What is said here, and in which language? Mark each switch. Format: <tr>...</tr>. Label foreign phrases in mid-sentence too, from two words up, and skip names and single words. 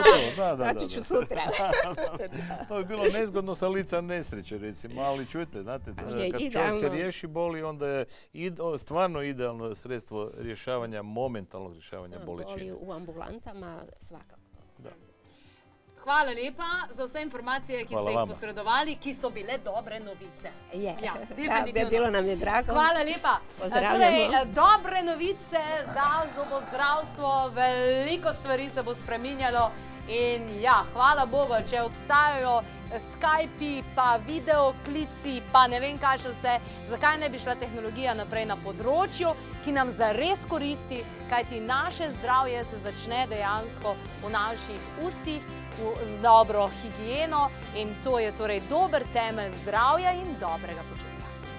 <hr>Znači ću sutra. To bi bilo nezgodno sa lica nesreće, recimo, ali čujte, znate, kad čovjek se riješi boli, onda je stvarno idealno sredstvo momentalnog rješavanja bolečine. Boli u ambulantama svakako. Da.</hr> <sl>Hvala lepa za vse informacije, ki ste jih posredovali, ki so bile dobre novice.</sl> <hr>Ja, definitivno. Bilo nam je drago.</hr> <sl>Hvala lepa. Torej, dobre novice za zobozdravstvo, veliko stvari se bo spreminjalo In ja, hvala Bogu, če obstajajo Skype, pa videoklici, pa ne vem kaj še vse, zakaj ne bi šla tehnologija naprej na področju, ki nam zares koristi, kajti naše zdravje se začne dejansko v naših ustih, z dobro higieno in to je torej dober temelj zdravja in dobrega počutja.</sl>